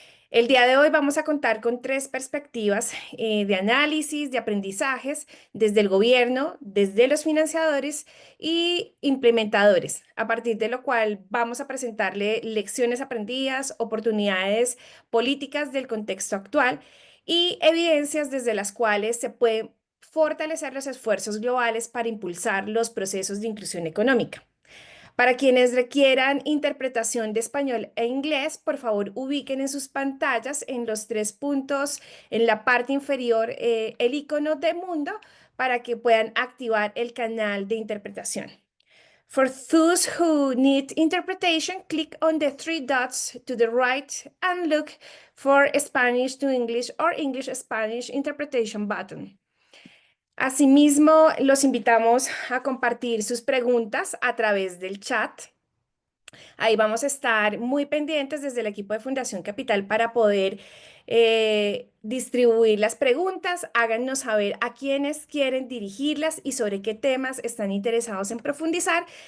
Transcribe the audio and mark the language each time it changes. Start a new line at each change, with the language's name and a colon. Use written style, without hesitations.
Spanish: El día de hoy vamos a contar con tres perspectivas de análisis, de aprendizajes, desde el gobierno, desde los financiadores y implementadores, a partir de lo cual vamos a presentarle lecciones aprendidas, oportunidades políticas del contexto actual y evidencias desde las cuales se pueden fortalecer los esfuerzos globales para impulsar los procesos de inclusión económica. Para quienes requieran interpretación de español e inglés, por favor ubiquen en sus pantallas en los tres puntos en la parte inferior el icono de mundo para que puedan activar el canal de interpretación.
English: For those who need interpretation, click on the three dots to the right and look for Spanish to English or English Spanish interpretation button.
Spanish: Asimismo, los invitamos a compartir sus preguntas a través del chat. Ahí vamos a estar muy pendientes desde el equipo de Fundación Capital para poder distribuir las preguntas. Háganos saber a quiénes quieren dirigirlas y sobre qué temas están interesados en profundizar.